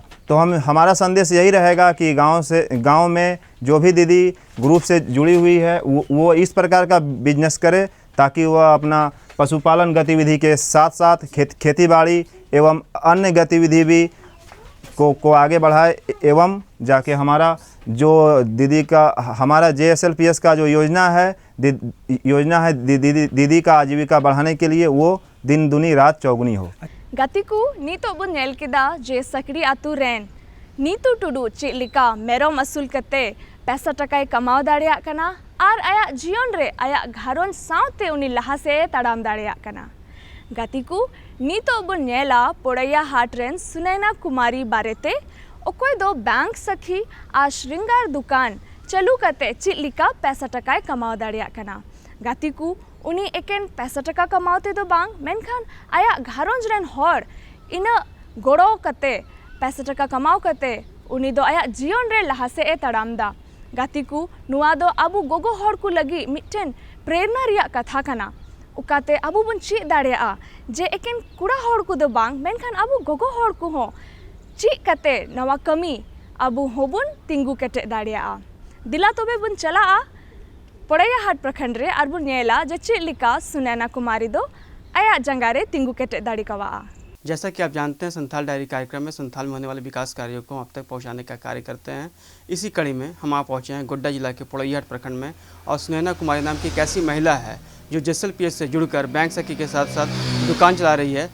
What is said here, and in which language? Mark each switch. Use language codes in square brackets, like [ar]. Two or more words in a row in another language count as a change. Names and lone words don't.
[hi] तो हमारा संदेश यही रहेगा कि गांव में जो भी दीदी ग्रुप से जुड़ी हुई है वो इस प्रकार का बिजनेस करे ताकि वह अपना पशुपालन गतिविधि के साथ साथ खेती बाड़ी एवं अन्य गतिविधि भी को आगे बढ़ाए एवं जाके हमारा जो हमारा GSLPS का जो योजना है दीदी का आजीविका बढ़ाने के लिए वो दिन दुनी रात चौगुनी हो। [sat] गतिकू नीतो बन नेल केदा जे सकड़ी आतु रेन नीतू टुडू चेलिका मेरोम असूल कते पैसा टकाय कमाव दाड़िया कना आर आया जीवन रे आया घारोन सावते उनी लहा से तड़ाम दाड़िया कना। गतिकू नीतो बन नेला पोड़ैया हाट रेन सुनैना कुमारी बारेते ओकोय दो बैंक सखी आ श्रृंगार दुकान चलू कते चेलिका पैसा टकाय कमाव दाड़िया कना। गतिकू उनी एकेन पैसा टका कमावते दो बांग मेनखान आया घारोंज रेन हर इना गोड़ो कते पैसा टका कमाव कते उनी दो आया जीवन रे लहा से तड़ाम दा। गतिकू नुआ दो अबु गोगो हर को लगी मिट्टेन प्रेरणा रिया कथा कना उकाते अबु बन ची दाड़िया जे एकेन कुड़ा हर को दो बांग मेनखान अबु गोगो हर को हो ची कते नवा कमी अबु होबुन तिंगु केटे दाड़िया। दिला तोबे बन चला पोड़ैयाहाट प्रखंड रे अरबुन नेला जे चेलिका सुनैना कुमारी दो आया जंगारे तिंगु केटे दाड़ी कवा। [hi] जैसा कि आप जानते हैं संथाल डायरी कार्यक्रम में संथाल में होने वाले विकास कार्यों को आप तक पहुंचाने का कार्य करते हैं। इसी कड़ी में हम आप पहुंचे हैं गोड्डा जिला के पोड़ैयाहाट प्रखंड में और सुनैना कुमारी नाम की एक ऐसी महिला है जो GSLPS से जुड़कर बैंक सखी के साथ साथ दुकान चला रही है।